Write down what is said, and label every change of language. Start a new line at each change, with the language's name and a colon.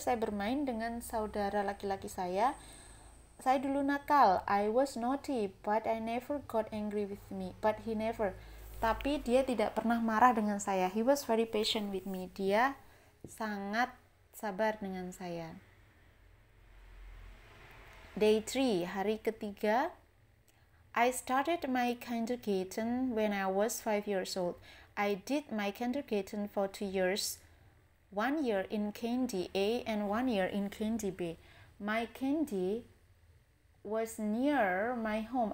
Indonesian: Saya bermain dengan saudara laki-laki saya. Saya dulu nakal.
English: I was naughty, but I never got angry with me. But he never.
Indonesian: Tapi dia tidak pernah marah dengan saya.
English: He was very patient with me.
Indonesian: Dia sangat sabar dengan saya.
English: Day 3,
Indonesian: hari ketiga.
English: I started my kindergarten when I was 5 years old. I did my kindergarten for 2 years. 1 year in Candy A and 1 year in Candy B. My Candy was near my home.